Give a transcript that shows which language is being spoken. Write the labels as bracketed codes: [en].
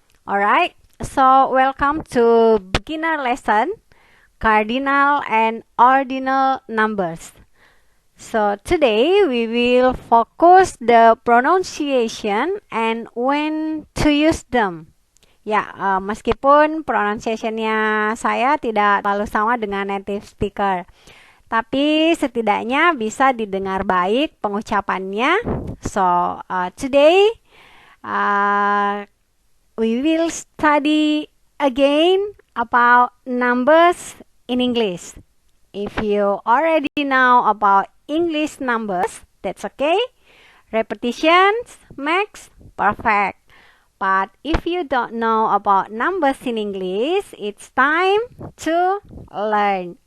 [en] Alright, so welcome to beginner lesson, cardinal and ordinal numbers. So today we will focus the pronunciation and when to use them. [id] Ya, meskipun pronunciation-nya saya tidak terlalu sama dengan native speaker, tapi setidaknya bisa didengar baik pengucapannya. [en] So today uh, we will study again about numbers in English. If you already know about English numbers, that's okay. Repetitions makes perfect. But if you don't know about numbers in English, it's time to learn.